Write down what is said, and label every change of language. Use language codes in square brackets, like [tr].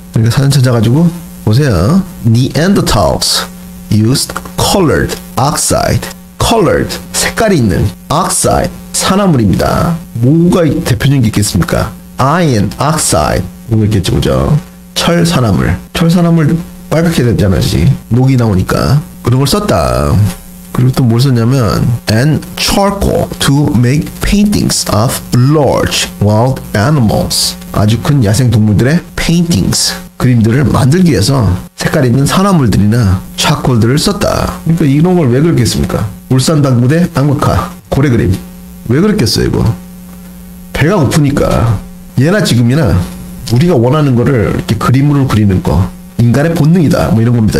[ko] 그러니까 사진 찾아가지고 보세요. [en] Neanderthals used colored oxide. [ko] colored 색깔이 있는 oxide 산화물입니다. 뭐가 대표적인 게 있겠습니까? iron oxide 이거 있겠죠, 그죠? 철 산화물 빨갛게 되잖아요, 녹이 나오니까 그런 걸 썼다. 그리고 또 뭘 썼냐면 [en] and charcoal to make paintings of large wild animals. [ko] 아주 큰 야생 동물들의 paintings 그림들을 만들기 위해서 색깔 있는 산화물들이나 차콜들을 썼다. 그러니까 이런 걸 왜 그랬겠습니까? 울산당구대 악마카 고래 그림 왜 그랬겠어요, 이거? 배가 고프니까. 예나 지금이나 우리가 원하는 거를 이렇게 그림으로 그리는 거 인간의 본능이다 뭐 이런 겁니다.